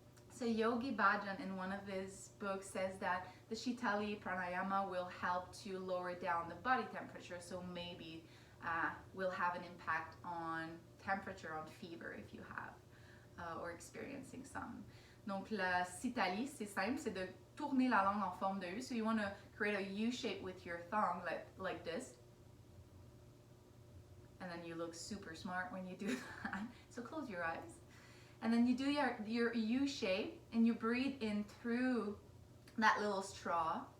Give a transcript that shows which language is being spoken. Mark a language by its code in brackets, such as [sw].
[en] So Yogi Bhajan in one of his books says that the Shitali Pranayama will help to lower down the body temperature, so maybe will have an impact on temperature, on fever if you have or experiencing some. [fr] Donc la Sitali, c'est simple, c'est de tourner la langue en forme de U. [en] So you want to create a U shape with your tongue like this. And then you look super smart when you do that. So close your eyes. And then you do your U shape and you breathe in through that little straw.